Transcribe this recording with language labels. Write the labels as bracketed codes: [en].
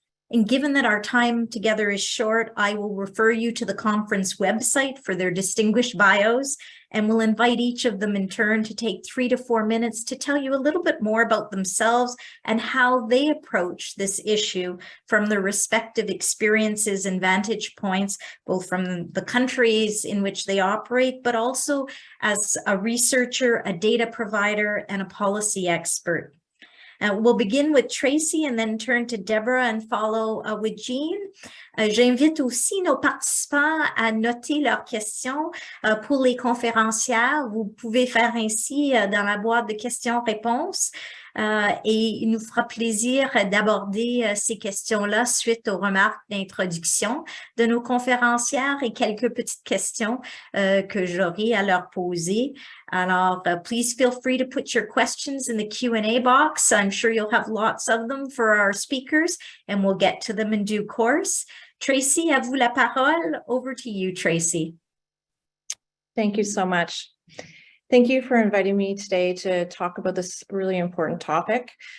[en] And given that our time together is short, I will refer you to the conference website for their distinguished bios, and will invite each of them in turn to take 3 to 4 minutes to tell you a little bit more about themselves and how they approach this issue from their respective experiences and vantage points, both from the countries in which they operate, but also as a researcher, a data provider, and a policy expert. We'll begin with Tracy and then turn to Deborah and follow with Jean. [fr] J'invite aussi nos participants à noter leurs questions pour les conférencières. Vous pouvez faire ainsi dans la boîte de questions-réponses et il nous fera plaisir d'aborder ces questions-là suite aux remarques d'introduction de nos conférencières et quelques petites questions que j'aurai à leur poser. [en] Alors, please feel free to put your questions in the Q&A box. I'm sure you'll have lots of them for our speakers, and we'll get to them in due course. [fr] Tracy, à vous la parole. [en] Over to you, Tracy. Thank you so much. Thank you for inviting me today to talk about this really important topic.